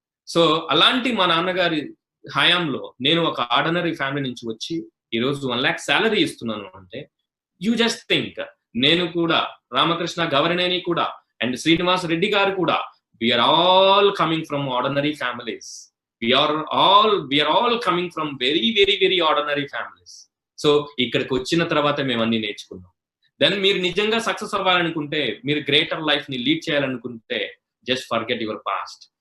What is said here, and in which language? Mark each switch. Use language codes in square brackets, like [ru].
[te] So అలాంటి మా నాన్నగారి హయాంలో నేను ఒక ఆర్డినరీ ఫ్యామిలీ నుంచి వచ్చి ఈరోజు 1 lakh శాలరీ ఇస్తున్నాను అంటే, [en] you just think, [te] నేను కూడా, రామకృష్ణ గవరనేని కూడా, అండ్ శ్రీనివాస్ రెడ్డి గారు కూడా, [en] We are all coming from ordinary families. We are all coming from very very very ordinary families. [te] So ఇక్కడికి వచ్చిన తర్వాత మేము అన్ని నేర్చుకున్నాం. దెన్ మీరు నిజంగా సక్సెస్ అవ్వాలనుకుంటే, మీరు గ్రేటర్ లైఫ్ ని లీడ్ చేయాలనుకుంటే, [en] Just forget your past.